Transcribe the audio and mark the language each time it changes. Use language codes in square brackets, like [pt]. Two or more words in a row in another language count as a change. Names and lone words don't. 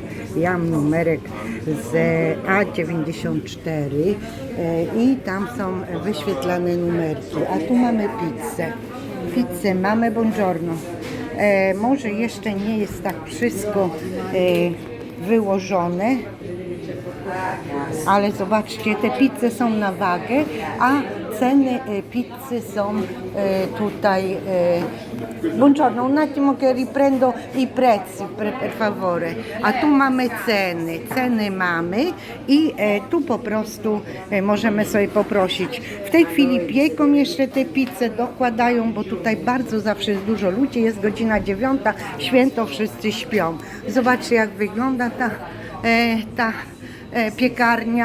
[pl] Ja mam numerek z A94 i tam są wyświetlane numerki, a tu mamy pizzę mamy, buongiorno. Może jeszcze nie jest tak wszystko wyłożone, ale zobaczcie, te pizze są na wagę, a ceny pizzy są tutaj. [it] Buongiorno, un attimo che riprendo i prezzi per favore. [pl] A tu mamy ceny mamy i tu po prostu możemy sobie poprosić. W tej chwili pieką jeszcze te pizze, dokładają, bo tutaj bardzo zawsze jest dużo ludzi, jest godzina 9, święto, wszyscy śpią. Zobaczcie, jak wygląda ta piekarnia.